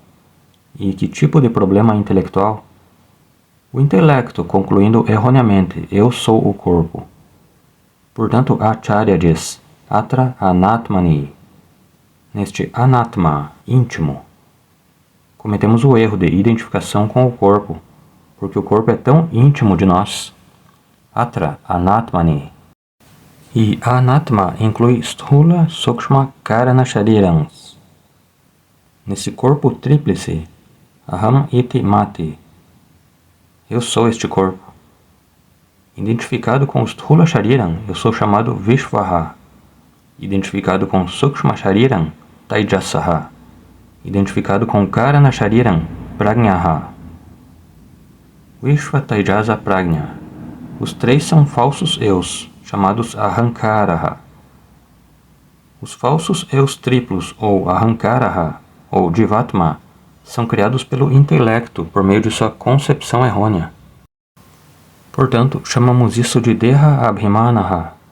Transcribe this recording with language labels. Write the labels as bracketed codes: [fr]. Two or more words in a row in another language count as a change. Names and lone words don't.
[pt] E que tipo de problema intelectual? O intelecto concluindo erroneamente, eu sou o corpo. Portanto, Acharya diz, [sa] Atra anatmani. [pt] Neste anatma, íntimo, cometemos o erro de identificação com o corpo, porque o corpo é tão íntimo de nós. [sa] Atra anatmani. [pt] E anatma inclui [sa] sthula, sukshma, karana sharirams. [pt] Nesse corpo tríplice, [sa] aham iti mati. [pt] Eu sou este corpo. Identificado com [sa] sthula shariram, [pt] eu sou chamado Vishvaha. Identificado com [sa] sukshma shariram, Taijasaha. [pt] Identificado com [sa] karana shariram, Pragnaha. Vishva Taijasa Pragna. [pt] Os 3 são falsos eus, chamados Ahankaraha. Os falsos eus triplos, ou Ahankaraha, ou Jivatma, são criados pelo intelecto por meio de sua concepção errônea. Portanto, chamamos isso de [sa] Deha Abhimanaha.